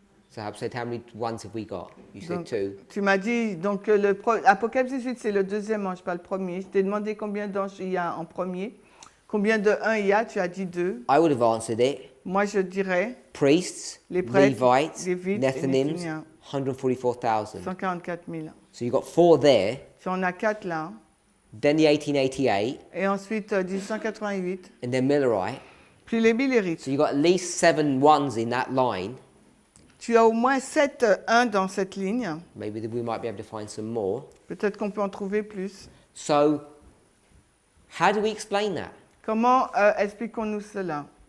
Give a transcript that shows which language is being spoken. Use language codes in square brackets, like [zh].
[en] So I've said, how many ones have we got? You said [fr] Donc, [en] 2. [fr] tu m'as dit, donc Apocalypse 18 c'est le deuxième ange, pas le premier. Je t'ai demandé combien d'anges il y a en premier. Combien de 1 il y a, tu as dit 2. [en] I would have answered it. [fr] Moi je dirais [en] Priests, [fr] Les prêtres, [en] Levites, [fr] Lévites et [en] Nethinims, [fr] Néthiniens. [en] 144,000. [fr] 144 000. [en] So you've got 4 there. [fr] Si on a 4 là, [en] Then the 1888, [fr] et ensuite 1888, [en] and then Millerite. [fr] puis les millérites. [en] So you've got at least 7 ones in that line. [fr] Tu as au moins 7 1 dans cette ligne. [en] Maybe we might be able to find some more. [fr] Peut-être qu'on peut en trouver plus. [en] So, how do we explain that? [fr] Comment expliquons-nous cela?